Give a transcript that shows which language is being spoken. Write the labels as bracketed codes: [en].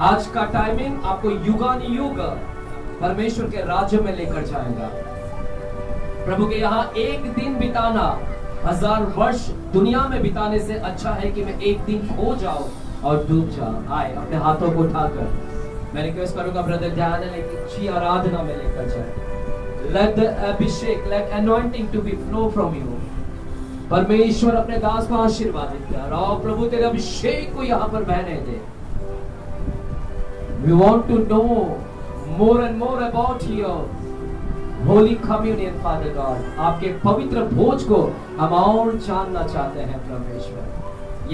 [hi] आज का टाइमिंग आपको युगानुयुग परमेश्वर के राज्य में लेकर जाएगा। प्रभु के यहाँ एक दिन बिताना 1000 वर्ष दुनिया में बिताने से अच्छा है कि मैं एक दिन खो जाऊं और डूब जाऊं। आए अपने हाथों को उठाकर मैं रिक्वेस्ट करूंगा ब्रदर ध्यान लेकिन आराधना में लेकर जाए। [en] Let the abhishek, let anointing to be flow from you. [hi] परमेश्वर अपने दास को आशीर्वादित कर और प्रभु तेरे अभिषेक को यहाँ पर बहने दे। [en] We want to know more and more about your Holy Communion, Father God. [hi] आपके पवित्र भोज को हम और जानना चाहते हैं परमेश्वर।